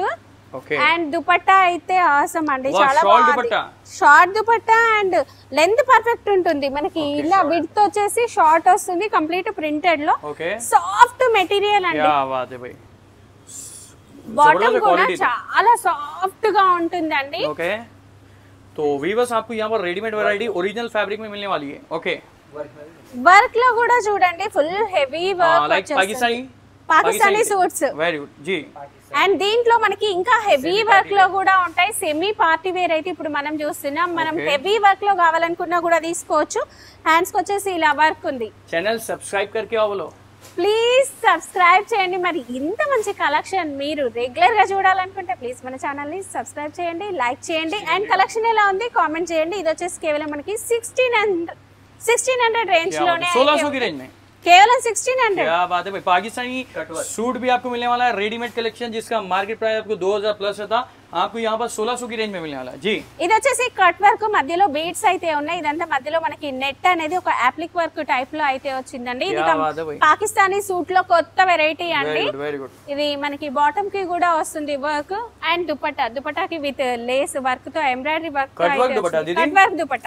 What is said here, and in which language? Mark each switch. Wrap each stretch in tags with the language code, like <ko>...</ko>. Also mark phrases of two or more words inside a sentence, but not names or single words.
<te>అండ్ దుపట్టా అయితే ఆసమ్ అండి. చాలా బాగుంది.</te> <en>short dupatta and length perfect</en> <te>ఉంటుంది. మనకి ఇలా విడ్త్ వచ్చేసి షార్ట్ వస్తుంది.</te> <en>complete printed</en> <te>లో</te> <en>soft material</en> <te>అండి. బాటమ్ కూడా చాలా సాఫ్ట్ గా ఉంటుందండి.</te> <hi>ओके. तो वीवर्स आपको यहाँ पर</hi> <en>readymade variety original fabric</en> <hi>में मिलने वाली है. ओके.</hi> <te>వర్క్ లో కూడా చూడండి</te> <en>full heavy work</en> <te>వచ్చేస్తుంది.</te> <en>Pakistani suits. very good జీ.</en> <te>అండ్ దీంట్లో మనకి ఇంకా</te> <en>heavy work</en> <te>లో కూడా ఉంటాయి.</te> <en>semi party wear</en> <te>అయితే ఇప్పుడు మనం చూస్తున్నాం. మనం</te> <en>heavy work</en> <te>లో కావాలనుకున్నా కూడా తీసుకోవచ్చు. హ్యాండ్స్ కి వచ్చేసి ఇలా వర్క్ ఉంది.</te> <en>channel subscribe</en> <hi>करके आओ बोलो.</hi> <en>please subscribe</en> <te>చేయండి. మరి ఇంత మంచి కలెక్షన్ మీరు రెగ్యులర్ గా చూడాలనుకుంటే ప్లీజ్ మన ఛానల్ ని సబ్స్క్రైబ్ చేయండి, లైక్ చేయండి.</te> <en>and collection</en> <te>ఎలా ఉంది కామెంట్ చేయండి. ఇది వచ్చేసి కేవలం మనకి 1600 रेंज लोने</te> <hi>1600 की रेंज में केवल 1600. क्या बात है भाई. पाकिस्तानी सूट भी आपको मिलने वाला है</hi> <en>readymade collection</en> <hi>जिसका</hi> <en>market price</en> <hi>आपको 2000 प्लस था. आपको यहाँ पर 1600 की रेंज में मिलने वाला है जी.</hi> <te>ఇది వచ్చేసి</te> <en>cut work</en> <te>మధ్యలో బీడ్స్ అయితే ఉన్నాయి. ఇదంతా మధ్యలో మనకి నెట్ అనేది ఒక</te> <en>applique work type</en> <te>లో అయితే వచ్చిందండి. ఇది</te> <en>Pakistani suit</en> <te>లో కొత్త వెరైటీ అండి. ఇది మనకి బాటమ్ కి కూడా వస్తుంది వర్క్. అండ్ దుపట్టాకి</te> <en>with lace work</en> <te>తో</te> <en>embroidery work cut work dupatta.</en>